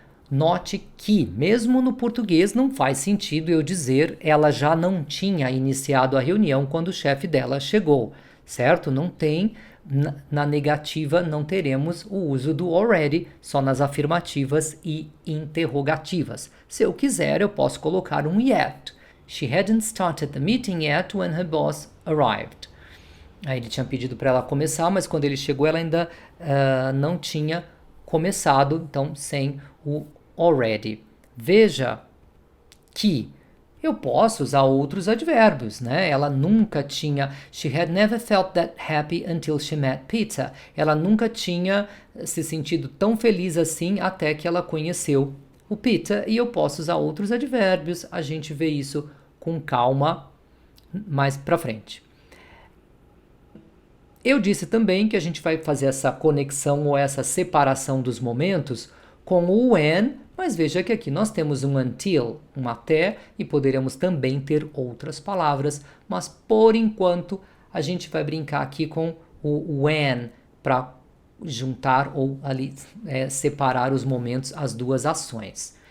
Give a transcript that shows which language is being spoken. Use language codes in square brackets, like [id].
[pt] Note que, mesmo no português, não faz sentido eu dizer ela já não tinha iniciado a reunião quando o chefe dela chegou, certo? Não tem, na negativa não teremos o uso do already, só nas afirmativas e interrogativas. Se eu quiser, eu posso colocar um yet. [en] She hadn't started the meeting yet when her boss arrived. [pt] Aí ele tinha pedido para ela começar, mas quando ele chegou ela ainda não tinha começado, então sem o already. Veja que eu posso usar outros advérbios, né? Ela nunca tinha... [en] She had never felt that happy until she met Peter. [pt] Ela nunca tinha se sentido tão feliz assim até que ela conheceu o Peter. E eu posso usar outros advérbios. A gente vê isso com calma mais pra frente. Eu disse também que a gente vai fazer essa conexão ou essa separação dos momentos com o when, mas veja que aqui nós temos um until, um até, e poderíamos também ter outras palavras, mas por enquanto a gente vai brincar aqui com o when para juntar ou ali separar os momentos, as duas ações.